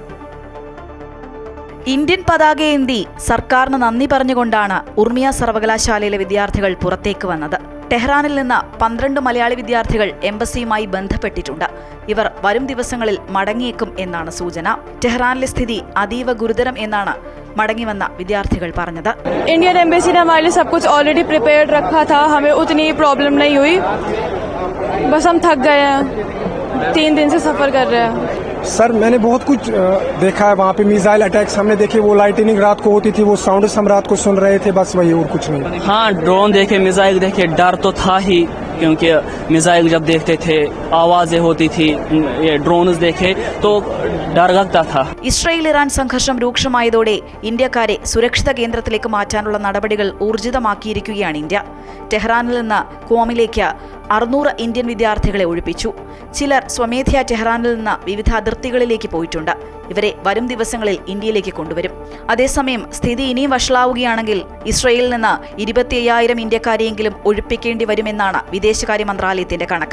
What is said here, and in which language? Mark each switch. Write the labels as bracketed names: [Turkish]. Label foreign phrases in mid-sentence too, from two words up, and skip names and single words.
[Malayalam] ഇന്ത്യൻ പതാകയേന്തി സർക്കാരിന് നന്ദി പറഞ്ഞുകൊണ്ടാണ് ഉർമിയ സർവകലാശാലയിലെ വിദ്യാർത്ഥികൾ പുറത്തേക്ക് വന്നത്. ടെഹ്റാനിൽ നിന്ന് 12 മലയാളി വിദ്യാർത്ഥികൾ എംബസിയുമായി ബന്ധപ്പെട്ടിട്ടുണ്ട്. ഇവർ വരും ദിവസങ്ങളിൽ മടങ്ങിയേക്കും എന്നാണ് സൂചന. ടെഹ്റാനിലെ സ്ഥിതി അതീവ ഗുരുതരം എന്നാണ് മടങ്ങിവന്ന വിദ്യാർത്ഥികൾ പറഞ്ഞത്. [English] Indian Embassy [Hindi] ने हमारे लिए सब कुछ [English] already prepared [Hindi] रखा था. हमें उतनी प्रॉब्लम नहीं हुई. बस हम थक गए हैं. 3 दिन से सफर कर रहे हैं. सर मैंने बहुत कुछ देखा है वहाँ पे. [English] missile attacks [Hindi] हमने देखे. वो लाइटनिंग रात को होती थी. वो साउंड हम रात को सुन रहे थे. बस वही, और कुछ नहीं. हाँ, ड्रोन देखे, मिसाइल देखे. डर तो था ही, क्योंकि मिसाइल जब देखते थे आवाजें होती थी. ये ड्रोन्स देखे तो डर लगता था. [Malayalam] ഇസ്രായേൽ ഇറാൻ സംഘർഷം രൂക്ഷമായതോടെ ഇന്ത്യക്കാരെ സുരക്ഷിത കേന്ദ്രത്തിലേക്ക് മാറ്റാനുള്ള നടപടികൾ ഊർജിതമാക്കിയിരിക്കുകയാണ് ഇന്ത്യ. ടെഹ്റാനിൽ നിന്ന് ക്വാമിലേക്ക് 600 ഇന്ത്യൻ വിദ്യാർത്ഥികളെ ഒഴിപ്പിച്ചു. ചിലർ സ്വമേധയാ ടെഹ്റാനിൽ നിന്ന് വിവിധ അതിർത്തികളിലേക്ക് പോയിട്ടുണ്ട്. ഇവരെ വരും ദിവസങ്ങളിൽ ഇന്ത്യയിലേക്ക് കൊണ്ടുവരും. അതേസമയം സ്ഥിതി ഇനിയും വഷളാവുകയാണെങ്കിൽ ഇസ്രായേലിൽ നിന്ന് 25,000 ഇന്ത്യക്കാരെയെങ്കിലും ഒഴിപ്പിക്കേണ്ടി വരുമെന്നാണ് വിദേശകാര്യ മന്ത്രാലയത്തിന്റെ കണക്ക്.